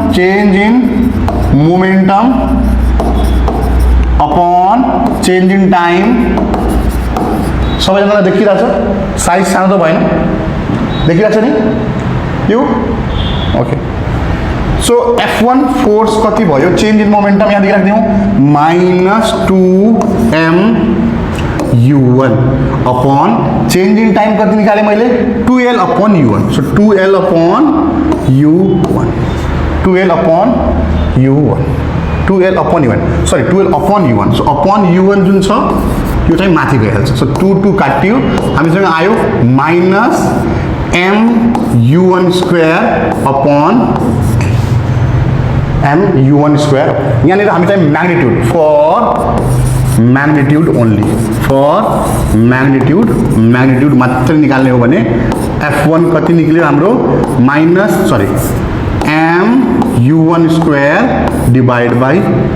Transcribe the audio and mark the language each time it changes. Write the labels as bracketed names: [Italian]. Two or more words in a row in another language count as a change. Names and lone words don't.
[English] upon change in time [Nepali] सबैजनालाई देखिरहेछ साइज सानो त भएन देखिरहेछ नि यो [English] okay so F1 force [Nepali] कति भयो [English] change in momentum [Nepali] यहाँ देखि राख्दियौ [English] -2m u1 upon change in time [Nepali] कति निकाले मैले [English] 2l upon u1 so 2l upon u1 2l upon u1 2l अपॉन u1 sorry 2l upon u1 so upon u1 [Nepali] सो अपॉन u1 जुन छ यो चाहिँ माथि गइहाल्छ सो 2 काट्यो हामीसँग आयो [English] -m u1 square upon m u1 square [Nepali] यानी हामी चाहिँ [English] magnitude for magnitude [Nepali] मात्र निकाल्ने हो भने f1 कति निक्ल्यो हाम्रो [English] m u1 square divide by l